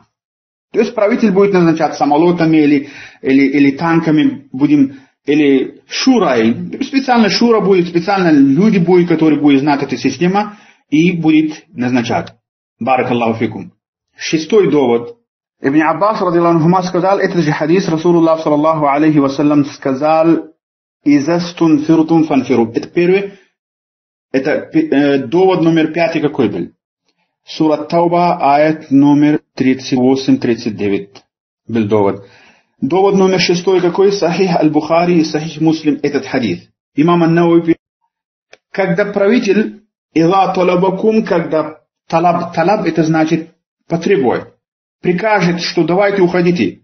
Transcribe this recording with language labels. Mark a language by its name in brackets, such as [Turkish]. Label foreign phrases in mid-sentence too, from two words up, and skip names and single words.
[Russian] То есть правитель будет назначать самолетами или танками, или шурой. Специально шура будет, специально люди будут, которые будут знать эту систему, и будет назначать. [Arabic] بارك الله فيكم. [Russian] Шестой довод. Ибн Аббас, [Arabic] رضي الله عنهما, [Russian] сказал, этот же хадис, Расулуллах, [Arabic] صلى الله عليه وسلم, [Russian] сказал, [Arabic] «إذا استنفرتم فانفروا». [Russian] Это первый. Это довод номер 5 какой был? Сура Тауба, аят номер 38-39 был довод. Довод номер 6 какой? Сахих аль-Бухари и Сахих Муслим, этот хадис. Имам ан-Навави, когда правитель, [Arabic] «إذا طلبكم», [Russian] когда талаб это значит потребует, прикажет, что давайте уходите.